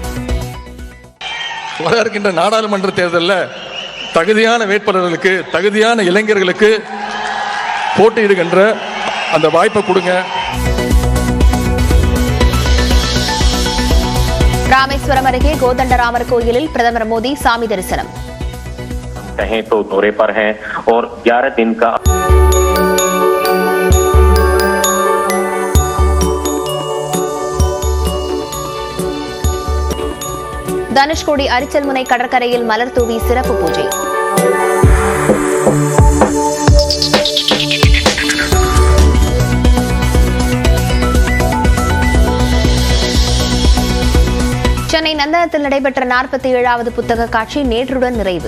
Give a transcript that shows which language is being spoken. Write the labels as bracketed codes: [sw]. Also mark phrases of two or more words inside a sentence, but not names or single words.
[ta] வர இருக்கின்ற நாடாளுமன்ற தேர்தலில் தகுதியான வேட்பாளர்களுக்கு, தகுதியான இளைஞர்களுக்கு போட்டியிடுகின்ற அந்த வாய்ப்பை கொடுங்க. ராமேஸ்வரம் அருகே கோதண்டராமர் கோயிலில் பிரதமர் மோடி சாமி தரிசனம். [hi] कहें तो दौरे पर हैं और 11 दिन का [ta] தனுஷ்கோடி அரிச்சல்முனை கடற்கரையில் மலர் தூவி சிறப்பு பூஜை. சென்னை நந்தனத்தில் நடைபெற்ற 47வது புத்தக காட்சி நேற்றுடன் நிறைவு.